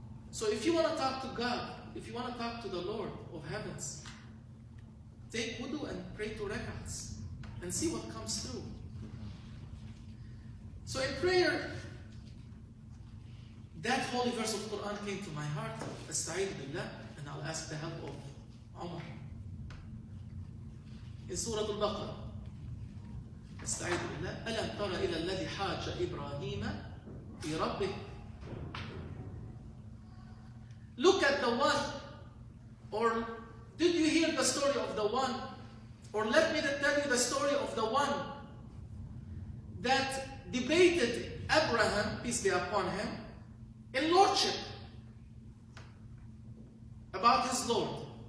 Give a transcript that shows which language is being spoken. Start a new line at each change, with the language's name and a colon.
English: So if you want to talk to God, if you want to talk to the Lord of heavens, take wudu and pray 2 rak'ats and see what comes through. So in prayer, that holy verse of Quran came to my heart, Asta'id billah, and I'll ask the help of Umar. In Surah Al-Baqarah,
Arabic: Asta'id billah, أَلَمْ تَرَ إِلَى الَّذِي حَاجَ إِبْرَاهِيمَ فِي رَبِّهِ.
English: Look at the one, or did you hear the story of the one, or let me tell you the story of the one that debated Abraham, peace be upon him, in lordship about his Lord.